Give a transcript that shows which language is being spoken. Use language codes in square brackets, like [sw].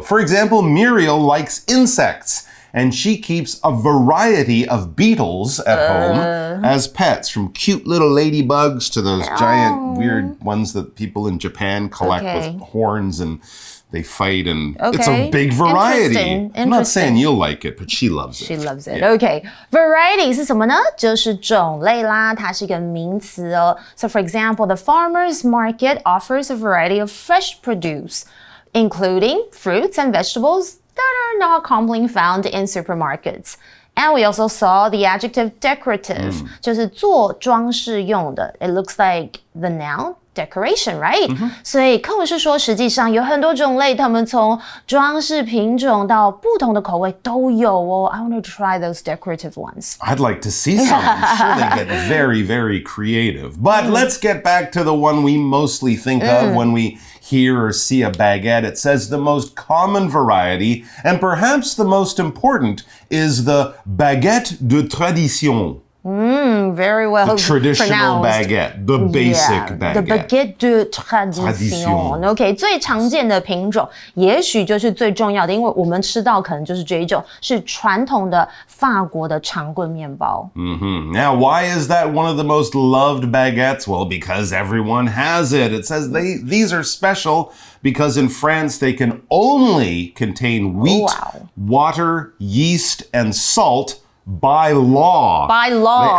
[en] For example, Muriel likes insects. And she keeps a variety of beetles at home as pets, from cute little ladybugs to those giant weird ones that people in Japan collect with horns and they fight, and it's a big variety. I'm not saying you'll like it, but she loves it. She loves it. Okay. [zh] Variety 是什么呢？就是种类啦，它是一个名词哦。 [en] So for example, the farmer's market offers a variety of fresh produce, including fruits and vegetables that are not commonly found in supermarkets. And we also saw the adjective decorative, [zh] 就是做装饰用的. [en] It looks like the noun decoration, right? [zh] 所以课文是说，实际上有很多种类，它们从装饰品种到不同的口味都有哦。 [en] I want to try those decorative ones. I'd like to see some. I'm sure they get very, very creative. But let's get back to the one we mostly think of when we hear or see a baguette. It says the most common variety, and perhaps the most important, is the baguette de tradition. Very well The traditional pronounced. baguette, the basic baguette. The baguette de tradition. [zh] OK, 最常见的品种，也许就是最重要的，因为我们吃到可能就是这一种，是传统的法国的长棍面包。 [en] Now, why is that one of the most loved baguettes? Well, because everyone has it. It says these are special because in France they can only contain wheat, water, yeast, and salt. By law. By law.